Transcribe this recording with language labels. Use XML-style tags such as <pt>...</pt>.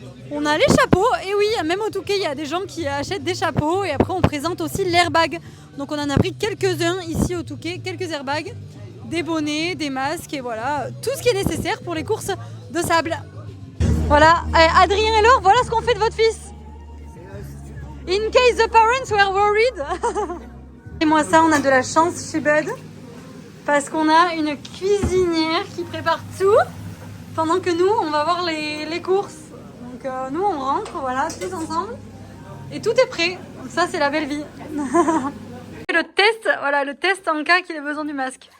<fr>On a les chapeaux, et oui, même au Touquet il y a des gens qui achètent des chapeaux et après on présente aussi l'airbag. Donc on en a pris quelques-uns ici au Touquet, quelques airbags, des bonnets, des masques et voilà, tout ce qui est nécessaire pour les courses de sable. Voilà, Adrien et Laure, voilà ce qu'on fait de votre fils.</fr> <en>In case the parents were worried.</en> <fr>Et moi ça, on a de la chance chez Bud parce qu'on a une cuisinière qui prépare tout pendant que nous, on va voir les courses. Donc nous, on rentre, voilà, tous ensemble et tout est prêt. Donc ça, c'est la belle vie. Le test, voilà, le test en cas qu'il ait besoin du masque.</fr>